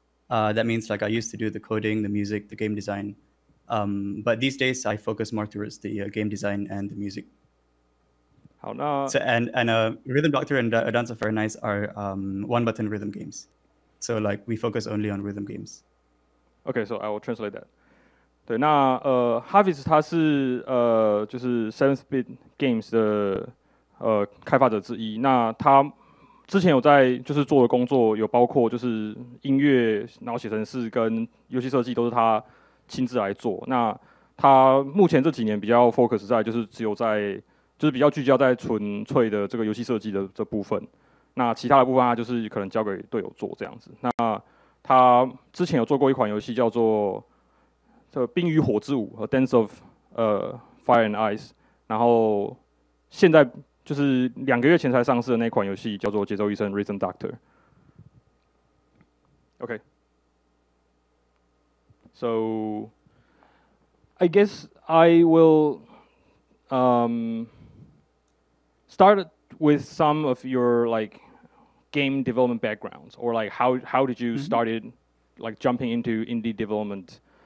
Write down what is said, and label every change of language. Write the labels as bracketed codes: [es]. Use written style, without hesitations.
[en] That means like I used to do the coding, the music, the game design. But these days I focus more towards the game design and the music. [zh] 好，那 [en] So and Rhythm Doctor and A Dance of Fire and Ice are one-button rhythm games. So like we focus only on rhythm games. Okay, so I will translate that. [zh] 对，那Hafiz 他是就是 Seventh Bit Games 的开发者之一。那他之前有在就是做的工作有包括就是音乐，然后写程式跟游戏设计都是他亲自来做。那他目前这几年比较 focus 在就是就是比较聚焦在纯粹的这个游戏设计的这部分。那其他的部分他就是可能交给队友做这样子。那他之前有做过一款游戏叫做这《冰与火之舞》和《Dance of Fire and Ice》，然后现在就是2个月前才上市的那款游戏叫做《节奏医生 Rhythm Doctor》。 [en] Okay. So I guess I will start with some of your like game development backgrounds, or like how did you started like jumping into indie development?